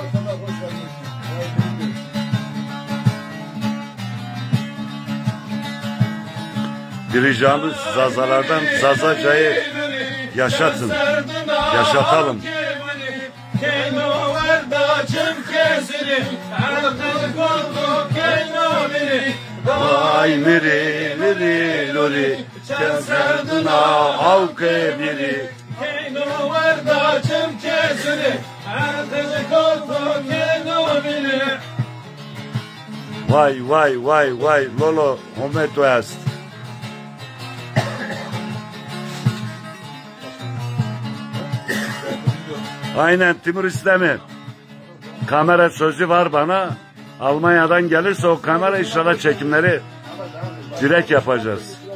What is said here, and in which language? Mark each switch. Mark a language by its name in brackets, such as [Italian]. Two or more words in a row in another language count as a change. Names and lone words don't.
[Turkish] Bir ricamız Zazalardan Zazaca'yı yaşatın. Yaşatalım. [Zaza] Ay miri miri lori sen serduna avke biri. Vay vay vay vay lolo hometo est. [Turkish] Aynen Timur İslami. Kamera sözü var bana. Almanya'dan gelirse o kamera inşallah çekimleri direkt yapacağız.